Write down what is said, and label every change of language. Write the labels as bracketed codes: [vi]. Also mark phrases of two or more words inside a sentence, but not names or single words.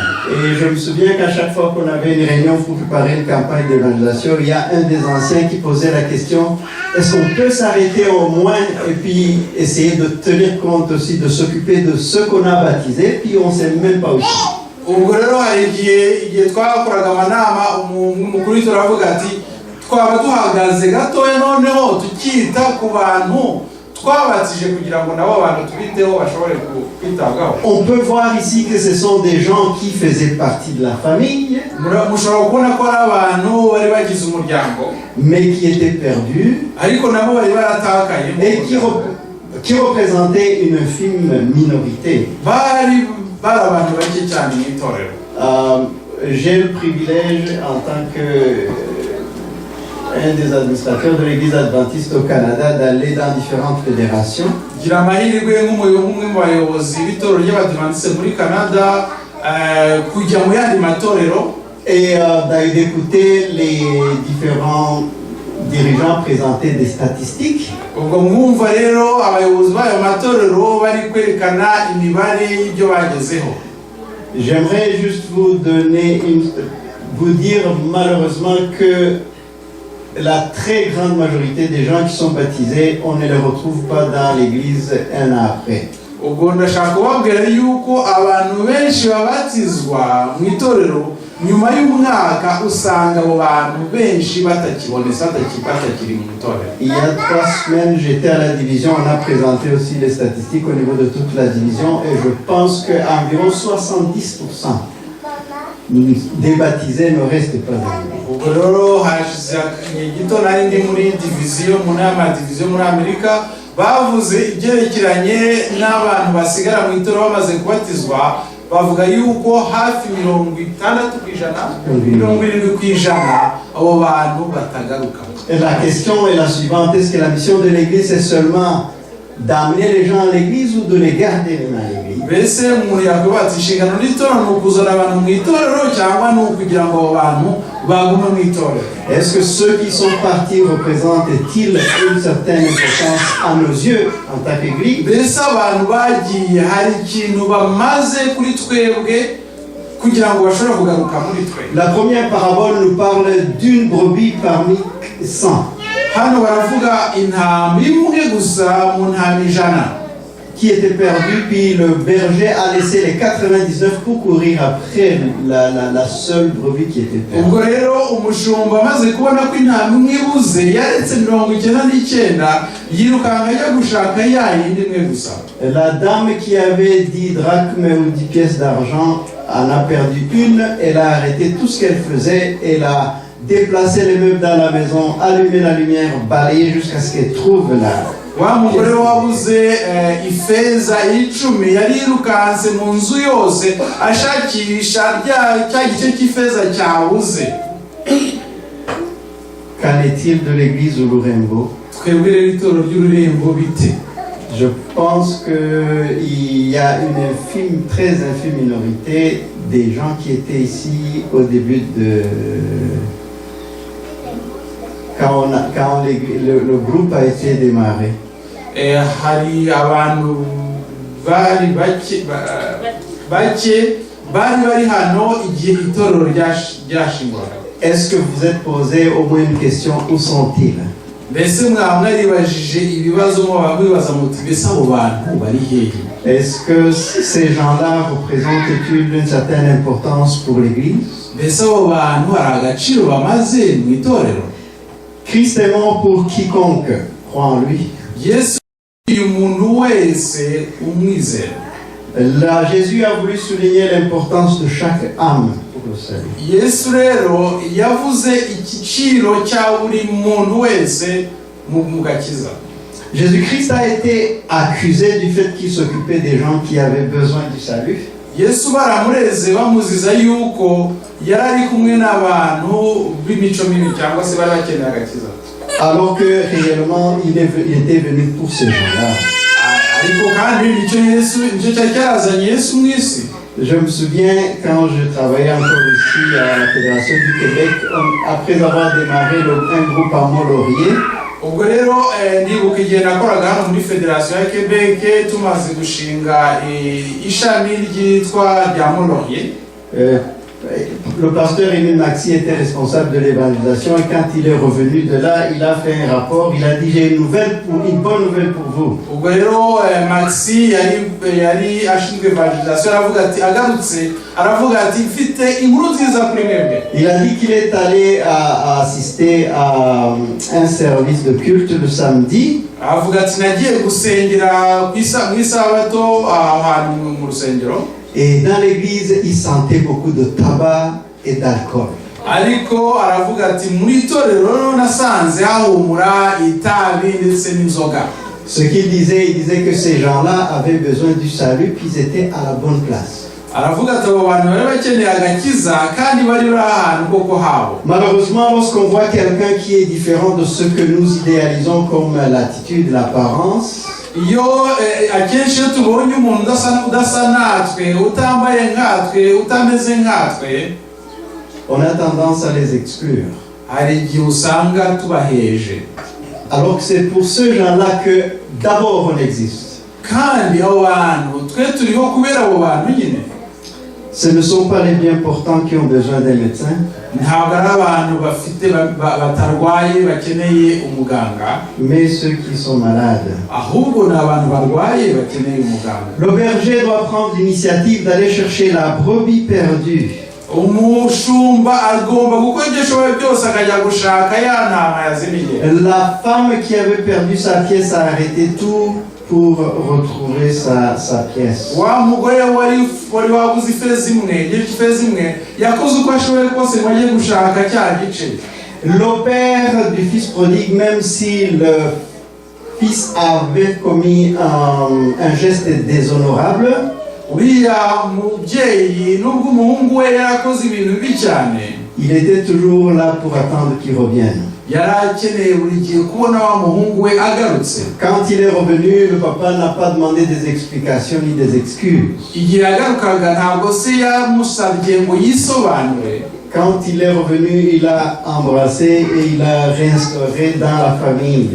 [fr] Et je me souviens qu'à chaque fois qu'on avait une réunion pour préparer une campagne d'évangélisation, il y a un des anciens qui posait la question: est-ce qu'on peut s'arrêter au moins et puis essayer de tenir compte aussi, de s'occuper de ceux qu'on a baptisés, puis on ne sait même pas où. [rw] ubwo rero hari igihe twakoraga amanama, umukuru w'itorero aravuga ati twaba duhagaze gatoya noneho tukita ku bantu twabatije kugira ngo nabo abantu tubiteho bashobore kwitabwaho. [fr] On peut voir ici que ce sont des gens qui faisaient partie de la famille, [rw] mushobora kubona ko ari abantu bari bagize umuryango [fr] mais qui étaient perdus [rw] ariko nabo bari baratakaye [fr] et qui représentaient une infime minorité. [rw] bari abantu bake cyane mu itorero. [fr] J'ai le privilège en tant que un des administrateurs de l'église adventiste au Canada d'aller dans différentes fédérations. [rw] gira amahirwe nk'umwe mu bayobozi b'itorero ry'abadiventiste muri Canada kujya mu yandi matorero [fr] Et d'écouter les différents dirigeants présenter des statistiques. [rw] ubwo mwumva rero abayobozi b'ayo matorero bari kwerekana imibare y'ibyo bagezeho. [fr] J'aimerais juste vous dire malheureusement que la très grande majorité des gens qui sont baptisés, on ne les retrouve pas dans l'église un an après. [rw] ubwo ndashaka kubabwira yuko abantu benshi babatizwa mu itorero nyuma y'umwaka usanga abo bantu benshi batakibonetse batakiri mu itorero. [fr] Il y a 3 semaines, j'étais à la division, on a présenté aussi les statistiques au niveau de toute la division et je pense qu'environ 70% des baptisés ne restent pas dans l'église. [rw] ubwo rero hashize igihe gito nari ndi muri diviziyo mu nama diviziyo muri Amerika bavuze ibyerekeranye n'abantu basigara mu itorero bamaze kubatizwa, bavuga yuko hafi 60% abo bantu batagaruka. [fr] Et la question est la suivante: est-ce que la mission de l'église est seulement d'amener les gens à l'église ou de les garder dans l'église? [rw] mbese umuntu yakwibaza inshingano n'itorero ni ukuzana abantu mu itorero cyangwa ni ukugira ngo abo bantu baguma mu itorero. [fr] Est-ce que ceux qui sont partis représentent-ils une certaine importance à nos yeux en tant qu'Église? [rw] Mbese abantu bagiye hari ikintu bamaze kuri twebwe kugira ngo bashobore kugaruka muri twe? [fr] La première parabole nous parle d'une brebis parmi 100. [rw] Hano baravuga intama imwe gusa mu ntama 100 [fr] qui était perdue, puis le berger a laissé les 99 pour courir après la seule brebis qui était perdue. [rw] Ubwo rero umushumba amaze kubona ko intama imwe ibuze yaretse 99 yirukanka ajya gushaka ya yindi imwe gusa. [fr] La dame qui avait 10 drachmes ou 10 pièces d'argent en a perdu une. Elle a arrêté tout ce qu'elle faisait. Elle a déplacé les meubles dans la maison, allumé la lumière, balayé jusqu'à ce qu'elle trouve la. [rw] Wa mugore wabuze ifeza 10 yarirukanse mu nzu yose ashakisha cya gice cy'ifeza cyabuze. [fr] Qu'en est-il de l'église Lourengo? [rw] Twebwe rero itoro ry'Ururembo bite? [fr] Je pense qu'il y a une infime, très infime minorité des gens qui étaient ici au début de... Quand le groupe a été démarré. [rw] Hari abantu bari bari hano igihe itorero ryashingwaga. [fr] Est-ce que vous êtes posé au moins une question, où sont-ils? [rw] Mbese mwaribajije ibibazo mwabibaza muti mbese abo bantu bari hehe? [fr] Est-ce que ces gens-là représentent-ils une certaine importance pour l'Église? [rw] Mbese abo bantu hari agaciro bamaze mu itorero? [fr] Christ est mort pour quiconque croit en lui. [rw] Yesu umuntu wese umwizera. [fr] Là, Jésus a voulu souligner l'importance de chaque âme pour le salut. [rw] Yesu rero yavuze igiciro cya buri muntu wese mu gakiza. [fr] Jésus-Christ a été accusé du fait qu'il s'occupait des gens qui avaient besoin du salut. [rw] Yesu baramureze bamuziza yuko yari kumwe n'abantu b'imico mibi cyangwa se bari bakeneye agakiza. [fr] Alors que réellement il était venu pour ces gens-là. [rw] Ariko kandi nicyo Yesu nicyo cyari cyarazanye Yesu mu isi. [fr] Je me souviens quand je travaillais encore ici à la Fédération du Québec, après avoir démarré un groupe à Mont-Laurier. [rw] Ubwo rero ndibuka igihe nakoraga hano muri Federation ya Quebec tumaze gushinga ishami ryitwa rya Mont-Laurier. [fr] Le pasteur Émile Maxi était responsable de l'évangélisation et quand il est revenu de là, il a fait un rapport, il a dit j'ai une bonne nouvelle pour vous. [rw] Ubwo rero Maxi yari ashinzwe evangelisation aravuga ati mfite inkuru nziza kuri mwebwe. [fr] Il a dit qu'il est allé assister à un service de culte le samedi. [rw] Avuga ati nagiye gusengera mu isabato ahantu mu rusengero. [fr] Et dans l'église, il sentait beaucoup de tabac et d'alcool. [rw] Ariko aravuga ati muri itorero nasanze hahumura itabi ndetse n'inzoga. [fr] Ce qu'il disait, il disait que ces gens-là avaient besoin du salut, puis ils étaient à la bonne place. [rw] Aravuga ati abo bantu bari bakeneye agakiza kandi bari bari ahantu koko habo. [fr] Malheureusement, lorsqu'on voit quelqu'un qui est différent de ce que nous idéalisons comme l'attitude, l'apparence, [rw] iyo akenshi iyo tubonye umuntu udasa natwe utambaye nkatwe utameze nkatwe, [fr] on a tendance à les exclure. [rw] Hari igihe usanga tubaheje. [fr] Alors que c'est pour ces gens-là que d'abord on existe. [rw] Kandi abo bantu twe turiho kubera abo bantu nyine. [fr] Ce ne sont pas les bien portants qui ont besoin d'un médecin. [rw] Ntabwo ari abantu bafite batarwaye bakeneye umuganga, [fr] mais ceux qui sont malades. [rw] Ahubwo ni abantu barwaye bakeneye umuganga. [fr] Le berger doit prendre l'initiative d'aller chercher la brebis perdue. [rw] Umushumba agomba gukora ibyo ashoboye byose akajya gushaka ya ntama yazimiye. [fr] La femme qui avait perdu sa pièce a arrêté tout pour retrouver sa pièce. [rw] Wa mugore wari wabuze ifeza imwe yakoze uko ashoboye kose ngo ajye gushaka cya gice. [fr] Le père du fils prodigue, même si le fils avait commis un geste déshonorable, [rw] uriya mubyeyi nubwo umuhungu we yarakoze ibintu bibi cyane, [fr] il était toujours là pour attendre qu'il revienne. [rw] Yari akeneye buri gihe kubona wa muhungu we agarutse. [fr] Quand il est revenu, le papa n'a pas demandé des explications ni des excuses. [rw] Igihe yagarukaga ntabwo se yamusabye ngo yisobanure. [fr] quand il est revenu, il a embrassé et il a réinstauré dans la famille.